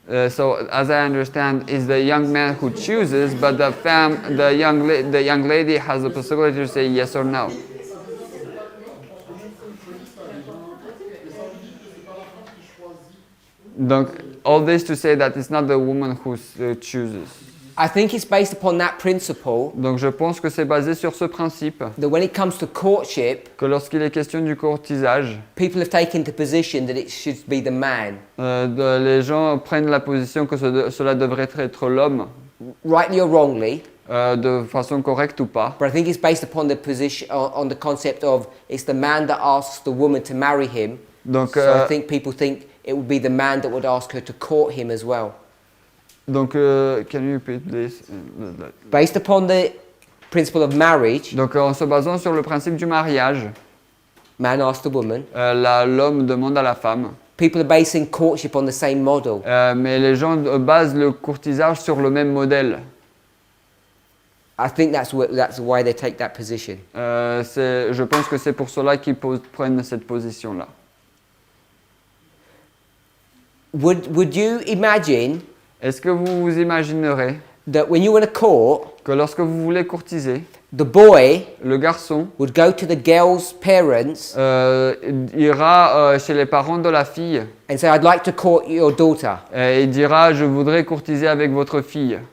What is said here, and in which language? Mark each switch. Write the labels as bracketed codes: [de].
[en] So as I understand, it's the young man who chooses, but the young lady has the possibility to say yes or no. Donc, all this to say that it's not the woman who chooses. I think it's based upon that principle. [fr] Donc, je pense que c'est basé sur ce principe. [en] That when it comes to courtship, [fr] que lorsqu'il est question du courtisage, [en] people have taken the position that it should be the man. [fr] Les gens prennent la position que cela devrait être l'homme. [en] Rightly or wrongly. [fr] De façon correcte ou pas. [en] But I think it's based upon the position, on the concept of it's the man that asks the woman to marry him. [fr] Donc, [en] so I think people think it would be the man that would ask her to court him as well. Donc, can you repeat this? Based upon the principle of marriage. [fr] Donc, en se basant sur le principe du mariage. [en] Man asks the woman. [fr] L'homme demande à la femme. [en] People are basing courtship on the same model. [fr] Mais les gens basent le courtisage sur le même modèle. [en] I think that's why they take that position. [fr] Je pense que c'est pour cela qu'ils prennent cette position-là. [en] Would you imagine? [fr] Est-ce que vous vous imaginerez [en] that when you want to court, [fr] que lorsque vous voulez courtiser, [en] the boy, [fr] le garçon, [en] would go to the girl's parents, [fr] ira chez les parents de la fille, [en] and say, "I'd like to court your daughter." [fr] Et il dira, je voudrais courtiser avec votre fille.